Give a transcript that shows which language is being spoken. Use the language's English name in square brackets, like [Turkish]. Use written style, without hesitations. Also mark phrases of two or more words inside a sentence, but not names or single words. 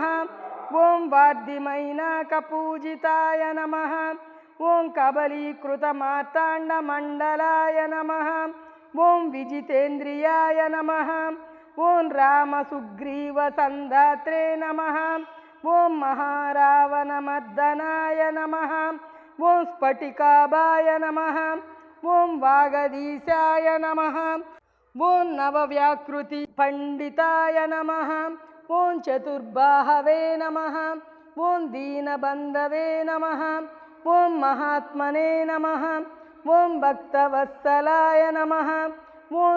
[Sanskrit] ॐ वाद्दिमैनाकपूजिताय नमः। ॐ कबलीकृतमार्ताण्डमण्डलाय नमः। ॐ विजितेन्द्रियाय नमः। ॐ रामसुग्रीवसन्धात्रे नमः। ఓం మహారావణమర్దనాయ నమః ఓం స్ఫటికాభాయ నమః ఓం వాగదీశాయ నమః ఓం నవవ్యాకృతి పండితాయ నమః ఓం చతుర్బాహవే నమః ఓం దీనబంధవే నమః ఓం మహాత్మనే నమః ఓం భక్తవత్సలాయ నమః ఓం